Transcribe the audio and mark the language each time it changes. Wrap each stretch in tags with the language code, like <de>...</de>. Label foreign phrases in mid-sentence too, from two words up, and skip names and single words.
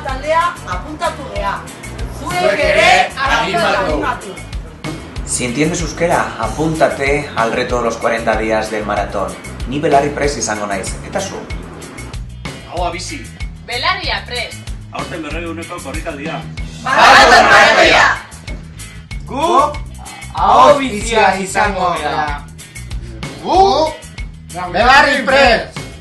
<eu>taldea apuntatu gea. Zuek ere animatu.</eu> <es>Si entiendes euskera, apúntate al reto de los 40 días del maratón.</es> <eu>Ni Belarri prest izango naiz, eta zu? Ahoa bizi. Belarria prest. Aurten 200 korrikaldia. Maraton maratoia! Gu aho bizia izango gara. Gu Belarri prest!</eu>